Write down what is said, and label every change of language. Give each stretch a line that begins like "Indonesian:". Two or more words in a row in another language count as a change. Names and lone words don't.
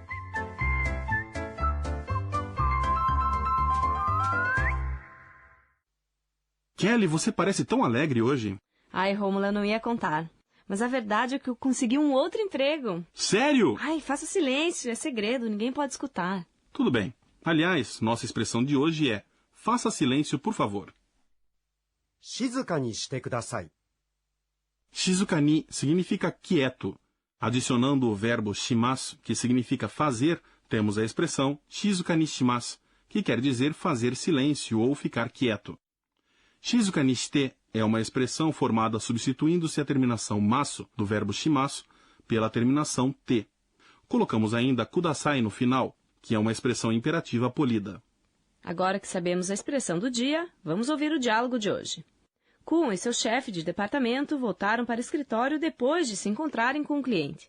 Portuguese: Kelly, você parece tão alegre hoje. Ai, Rômulo, eu não ia contar. Mas a verdade é que eu consegui um outro emprego. Sério? Ai, faça silêncio, é segredo, ninguém pode escutar. Tudo bem. Aliás, nossa expressão de hoje é: faça silêncio, por favor.
Japanese: 静かにしてください. 静かに
Portuguese: significa quieto. Adicionando o verbo shimasu, que significa fazer, temos a expressão
Japanese: 静かにします,
Portuguese: que quer dizer fazer silêncio ou ficar quieto.
Japanese: 静かにして
Portuguese: é uma expressão formada substituindo-se a terminação masu do verbo shimasu pela terminação te. Colocamos ainda kudasai no final, que é uma expressão imperativa polida. Agora que sabemos a expressão do dia, vamos ouvir o diálogo de hoje. Kuon e seu chefe de departamento voltaram para o escritório depois de se encontrarem com o cliente.